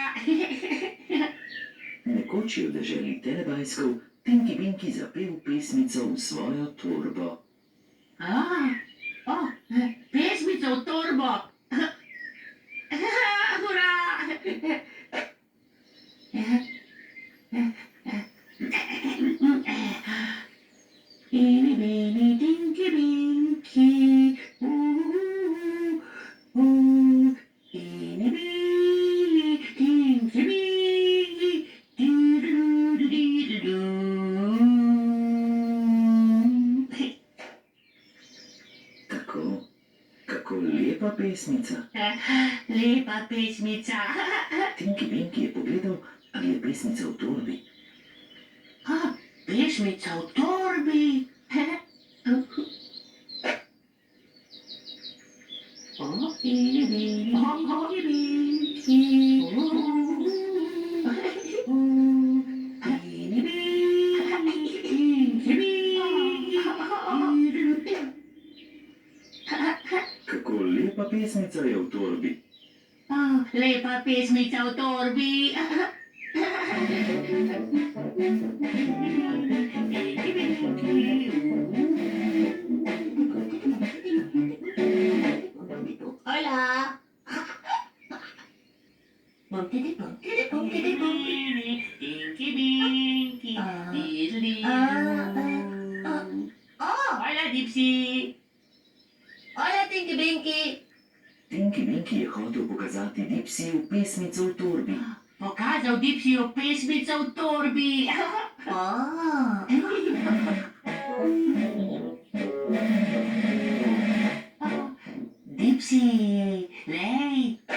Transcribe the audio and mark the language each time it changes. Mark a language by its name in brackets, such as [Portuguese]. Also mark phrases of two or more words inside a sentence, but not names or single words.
[Slovenian] Nekoč je v deželi Telebajskov Tinky Winky zapel pesmico v svojo torbo. Pesmico v torbo! Hurra! Eeny, meeny, Tinky Winky, Eeny, meeny, Tinky Winky, doo-doo-doo-doo-doo-doo. Kako lepa pesmica. Lepa pesmica. Tinky Winky je pogledal, ali je pesmica v torbi. Pesmica v torbi. Eeny, meeny, Tinky Winky, Eeny, meeny, Tinky Winky, doo-doo-doo. Kako lepa pesmica je v torbi. Lepa pesmica v torbi. Hola. Tinky Winky, diddly-doo. Hola, Dipsy. Hola, Tinky Winky. Tinky Winky je hotel pokazati Dipsyju pesmico v torbi. Pokazal Dipsyju pesmico v torbi. Dipsy, lej.